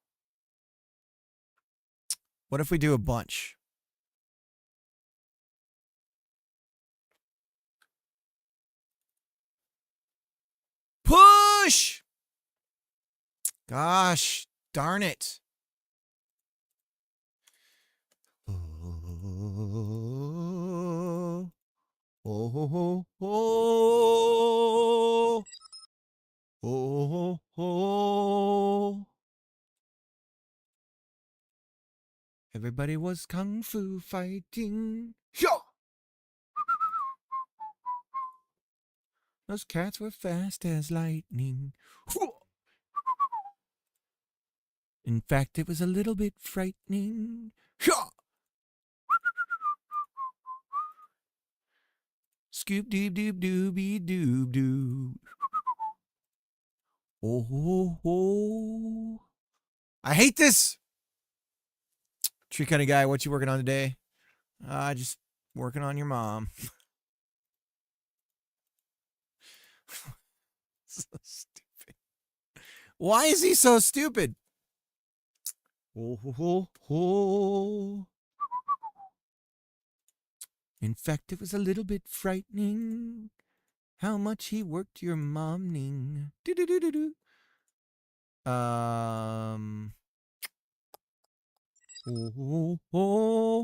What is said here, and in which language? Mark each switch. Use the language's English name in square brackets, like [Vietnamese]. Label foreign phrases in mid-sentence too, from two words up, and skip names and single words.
[English] What if we do a bunch? Push! Gosh, darn it. Oh. ho ho ho. Oh ho ho. Everybody was kung fu fighting. Sure. Those cats were fast as lightning. In fact, it was a little bit frightening. Scoop doob doob dooby doob doob. Oh ho ho. I hate this. Tree kind of guy, what you working on today? Just working on your mom. So stupid. Why is he so stupid? Oh, ho, ho, ho. In fact, it was a little bit frightening how much he worked your momning. Do. Oh.